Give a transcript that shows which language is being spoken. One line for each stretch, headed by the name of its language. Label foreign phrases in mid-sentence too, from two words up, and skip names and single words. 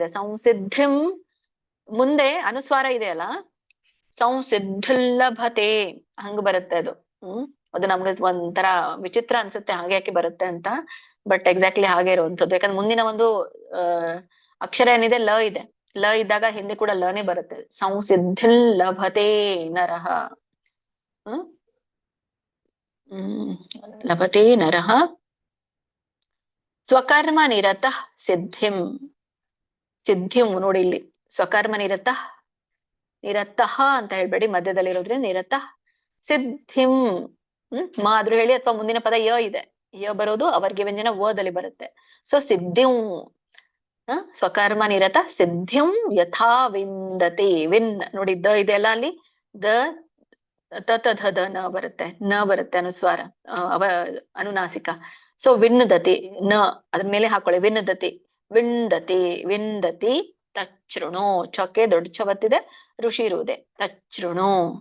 Kannada: ಸಂಸಿದ್ಧಿಂ ಮುಂದೆ ಅನುಸ್ವಾರ ಇದೆಯಲ್ಲ, ಸಂಸಿದ್ಧಿಲ್ಲಭತೆ ಹಂಗ ಬರುತ್ತೆ ಅದು. ಅದು ನಮ್ಗೆ ಒಂಥರ ವಿಚಿತ್ರ ಅನ್ಸುತ್ತೆ, ಹಾಗೆ ಯಾಕೆ ಬರುತ್ತೆ ಅಂತ.
English: but exactly
Kannada: ಹಾಗೆ ಇರುವಂಥದ್ದು. ಯಾಕಂದ್ರೆ ಮುಂದಿನ ಒಂದು ಅಕ್ಷರ ಏನಿದೆ, ಲ ಇದೆ. ಲ ಇದ್ದಾಗ ಹಿಂದೆ ಕೂಡ ಲನೇ ಬರುತ್ತೆ.
Sanskrit: ಸಂಸಿದ್ಧಿಲ್ಲಭತೆ ನರಃ, ಲಭತೆ ನರಃ ಸ್ವಕರ್ಮ ನಿರತಃ ಸಿದ್ಧಿಂ.
Kannada: ಸಿದ್ಧಿಂ ನೋಡಿ ಇಲ್ಲಿ
Sanskrit: ಸ್ವಕರ್ಮ ನಿರತಃ,
Kannada: ನಿರತಃ ಅಂತ ಹೇಳ್ಬೇಡಿ, ಮಧ್ಯದಲ್ಲಿರೋದ್ರಿಂದ ನಿರತಃ. ಸಿದ್ಧಿಂ ಮಾ ಆದ್ರೂ ಹೇಳಿ, ಅಥವಾ ಮುಂದಿನ ಪದ ಯ ಇದೆ, ಯ ಬರೋದು ಅವರ್ಗೆ ವ್ಯಂಜನ ವದಲ್ಲಿ ಬರುತ್ತೆ.
Sanskrit: ಸೊ ಸಿದ್ಧಿಂ ಸ್ವಕರ್ಮ ನಿರತ ಸಿದ್ಧಿಂ ಯಥಾ ವಿಂದತಿ.
Kannada: ವಿನ್ ನೋಡಿ, ದ ಇದೆಯಲ್ಲ ಅಲ್ಲಿ, ದ ದ ನ ಬರುತ್ತೆ, ನ ಬರುತ್ತೆ ಅನುಸ್ವಾರ, ಅವ ಅನುನಾಸಿಕ. ಸೊ ವಿನ್ನದತಿ, ನ ಅದ್ರ ಮೇಲೆ ಹಾಕೊಳ್ಳಿ, ವಿನ್ನದತಿ, ವಿಂದತಿ,
Sanskrit: ವಿಂದತಿ ತಚ್ಛೃಣು.
Kannada: ಚೊಕ್ಕೆ ದೊಡ್ಡ ಚ ಬತ್ತಿದೆ, ಋಷಿ ಇರುವುದೇ, ತಚ್ಛೃಣು.